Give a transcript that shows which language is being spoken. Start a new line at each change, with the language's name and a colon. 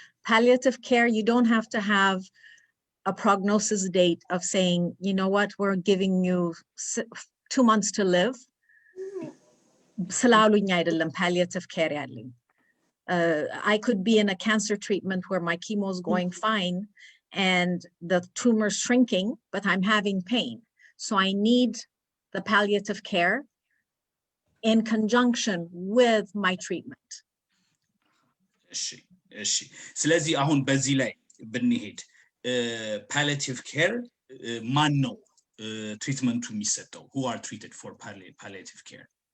English: Palliative care, you don't have to have a prognosis date of saying, you know what, we're giving you 2 months to live.
Amharic: ስላሉኝ አይደለም palliative care ያለኝ.
English: I could be in a cancer treatment where my chemo is going fine and the tumor's shrinking, but I'm having pain. So I need the palliative care in conjunction with my treatment.
Amharic: እሺ ስለዚህ አሁን በዚህ ላይ ብንሄድ palliative care ማን ነው ትሪትመንቱ የሚሰጠው?
English: Who are treated for palliative care?